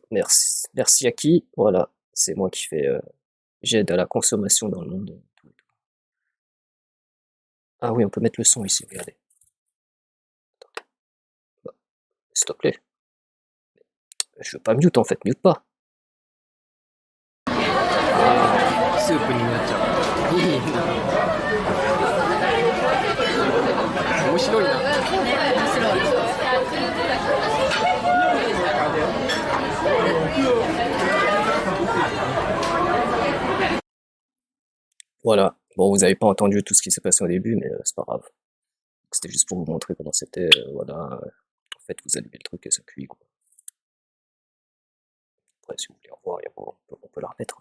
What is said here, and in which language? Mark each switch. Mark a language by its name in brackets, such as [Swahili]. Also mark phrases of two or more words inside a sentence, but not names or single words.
[French] Merci. Merci à qui? Voilà, c'est moi qui fais. J'aide à la consommation dans le monde. Ah oui, on peut mettre le son ici, regardez. Attendez. Bah, s'il te plaît. Je veux pas mute en fait, mute pas. [Japanese] スープになっちゃう。いいな。面白いな。 [French] Voilà. Bon, vous avez pas entendu tout ce qui s'est passé au début, mais c'est pas grave. C'était juste pour vous montrer comment c'était. Voilà. En fait, vous allumez le truc et ça cuit, quoi. Après, si vous voulez revoir, on peut la remettre.